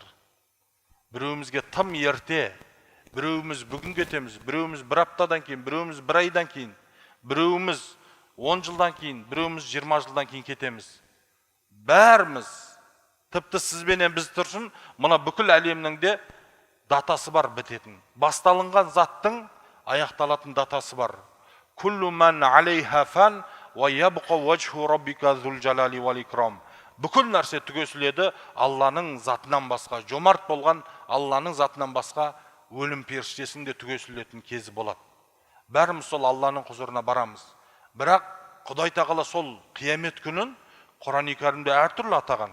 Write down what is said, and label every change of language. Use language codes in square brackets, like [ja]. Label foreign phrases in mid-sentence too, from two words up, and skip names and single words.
[kk] Біреуімізге тым ерте, біреуіміз бүгін кетеміз, біреуіміз бір аптадан кейін, біреуіміз бір айдан кейін, біреуіміз 10 жылдан кейін, біреуіміз 20 жылдан кейін кетеміз. Бәріміз, тіпті сізбенен біз тұрсын, мына бүкіл әлемнің де датасы бар бітетін. Басталынған заттың аяқталатын датасы бар. [ar] كل من عليها فان ويبقى وجه ربك ذو الجلال والإكرام. [kk] Бүкіл нәрсе түгесіледі, Алланың затынан басқа, жомарт болған Алланың затынан басқа өлім періштесінде түгесілетін кезі болады. Бәріміз сол Алланың құзырына барамыз. Бірақ Құдай Тағала сол қиямет күнін Құран-ы Кәрімде әртүрлі атаған.